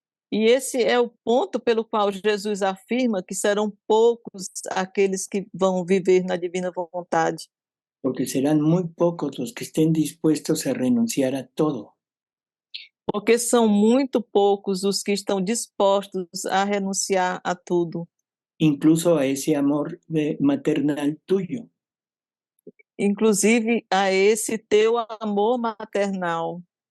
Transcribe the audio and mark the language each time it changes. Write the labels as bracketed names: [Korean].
[Portuguese] E esse é o ponto pelo qual Jesus afirma que serão poucos aqueles que vão viver na divina vontade. [Spanish] Porque serán muy pocos los que estén dispuestos a renunciar a todo. [Portuguese] Porque são muito poucos os que estão dispostos a renunciar a tudo. [Spanish] Incluso a ese amor maternal tuyo. [Portuguese] Inclusive a esse teu amor maternal.